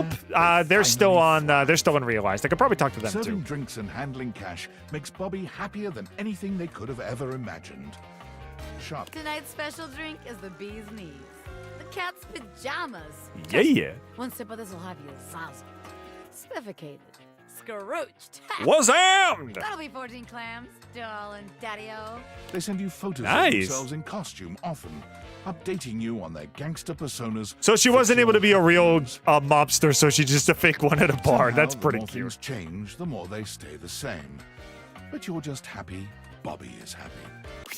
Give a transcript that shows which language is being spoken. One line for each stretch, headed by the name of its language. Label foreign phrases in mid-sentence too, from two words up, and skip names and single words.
English: Nope. They're still on. They're still unrealized. I could probably talk to them Serving too. drinks and handling cash makes Bobby happier than anything they could have ever imagined. Shop. Tonight's special drink is the bee's knees. The cat's pajamas. Yeah. One sip of this will have you soused, spiffikated, scrooched. Wazammed! That'll be 14 clams, darling daddy-o. They send you photos Nice. of themselves in costume, often updating you on their gangster personas. So she wasn't able to be a real mobster, so she's just a fake one at a bar. Somehow, That's the pretty more cute. things change, the more they stay the same. But you're just happy Bobby is happy.